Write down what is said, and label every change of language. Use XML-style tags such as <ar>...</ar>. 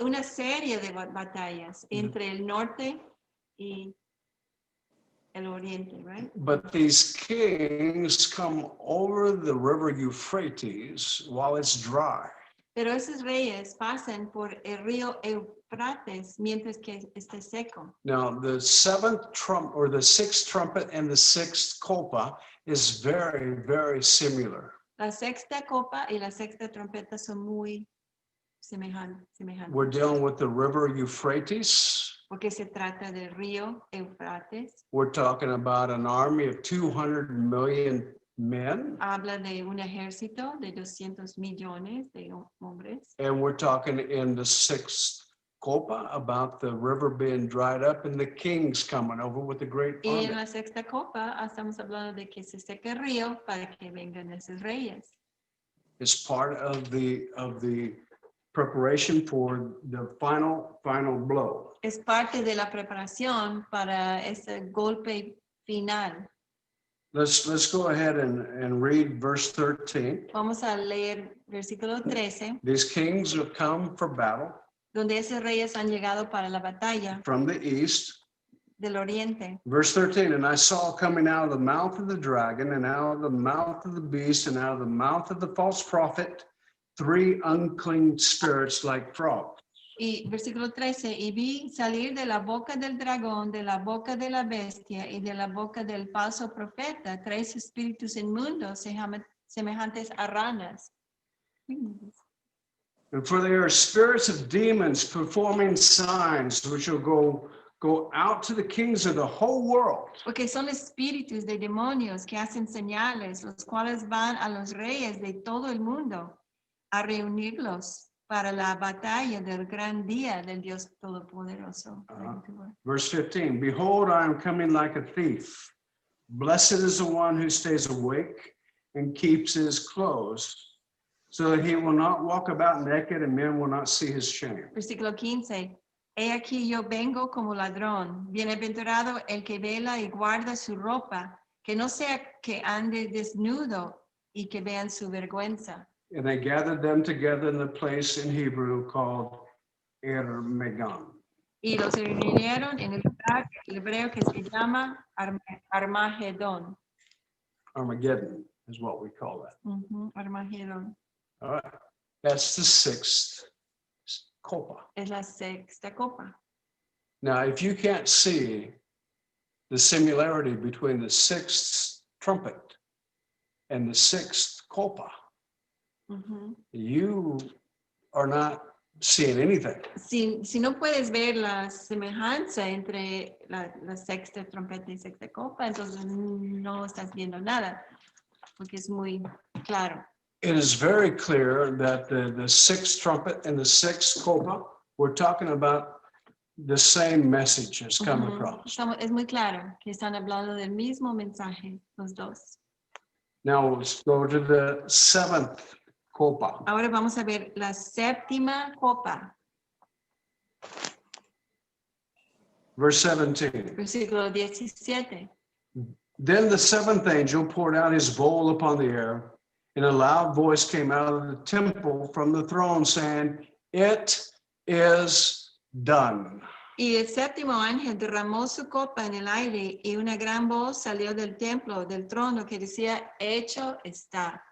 <es>una serie de batallas entre el norte y el oriente,</es> <en>right? But these kings come over the river Euphrates while it's dry.</en> <es>Pero esos reyes pasan por el río Eufrates mientras que esté seco.</es> <en>Now, the seventh trump or the sixth trumpet and the sixth copa is very, very similar.</en> <es>La sexta copa y la sexta trompeta son muy semejantes.</es> <en>We're dealing with the river Euphrates.</en> <es>Porque se trata del río Eufrates.</es> <en>We're talking about an army of 200 million men.</en> <es>Habla de un ejército de 200 millones de hombres.</es> <en>And we're talking in the sixth copa about the river being dried up and the kings coming over with the great</en> <es>Y en</es> <en>army.</en> <es>la sexta copa estamos hablando de que se seque el río para que vengan esos reyes.</es> <en>It's part of the preparation for the final blow.</en> <es>Es parte de la preparación para ese golpe final.</es> <en>Let's go ahead and read verse 13.</en> <es>Vamos a leer versículo 13,</es> <en>These kings have come for battle</en> <es>donde esos reyes han llegado para la batalla</es> <en>from the east.</en> <es>del oriente.</es> <en>Verse 13, and I saw coming out of the mouth of the dragon and out of the mouth of the beast and out of the mouth of the false prophet 3 unclean spirits like frogs.</en> <es>Y versículo 13, y vi salir de la boca del dragón, de la boca de la bestia y de la boca del falso profeta 3 espíritus inmundos semejantes a ranas.</es> <en>And for they are spirits of demons performing signs which will go out to the kings of the whole world.</en> <es>Porque son espíritus de demonios que hacen señales, los cuales van a los reyes de todo el mundo a reunirlos para la batalla del gran día del Dios Todopoderoso.</es> <en>Verse 15, behold, I am coming like a thief. Blessed is the one who stays awake and keeps his clothes, so that he will not walk about naked and men will not see his shame.</en> <es>Versículo 15. He aquí yo vengo como ladrón. Bienaventurado el que vela y guarda su ropa, que no sea que ande desnudo y que vean su vergüenza.</es> <en>And they gathered them together in the place in Hebrew called Armageddon.</en> <es>Y los reunieron en el lugar hebreo que se llama Armagedón.</es> <en>Armageddon is what we call that.</en> <es>Armagedón.</es> <en>All right. That's the sixth copa.</en> <es>Es la sexta copa.</es> <en>Now, if you can't see the similarity between the sixth trumpet and the sixth copa, you are not seeing anything.</en> <es>Si no puedes ver la semejanza entre la sexta trompeta y sexta copa, entonces no estás viendo nada, porque es muy claro.</es> <en>It is very clear that the sixth trumpet and the sixth copa, we're talking about the same message has come across.</en> <es>Es muy claro que están hablando del mismo mensaje, los dos.</es> <en>Now let's go to the seventh copa.</en> <es>Ahora vamos a ver la séptima copa.</es> <en>Verse 17.</en> <es>Versículo 17.</es> <en>Then the seventh angel poured out his bowl upon the air, and a loud voice came out of the temple from the throne saying, "It is done."</en> <es>Y el séptimo ángel derramó su copa en el aire y una gran voz salió del templo, del trono, que decía, hecho está.</es>